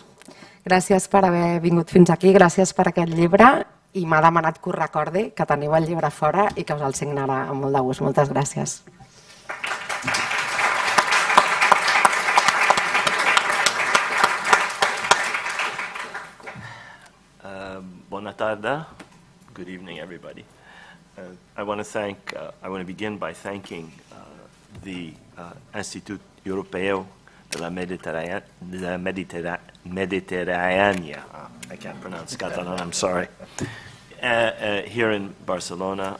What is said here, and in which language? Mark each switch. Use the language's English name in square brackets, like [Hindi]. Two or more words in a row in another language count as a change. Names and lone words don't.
[Catalan] Gràcies per haver vingut fins aquí, gràcies per aquest llibre, i m'ha demanat que us recordi que teniu el llibre fora i que us el signarà amb molt de gust. Moltes gràcies. Buona tarda. [English] Good evening, everybody. I want to begin by thanking the Instituto Europeo de la Mediterránea. I can't pronounce Catalan, I'm sorry. Here in Barcelona.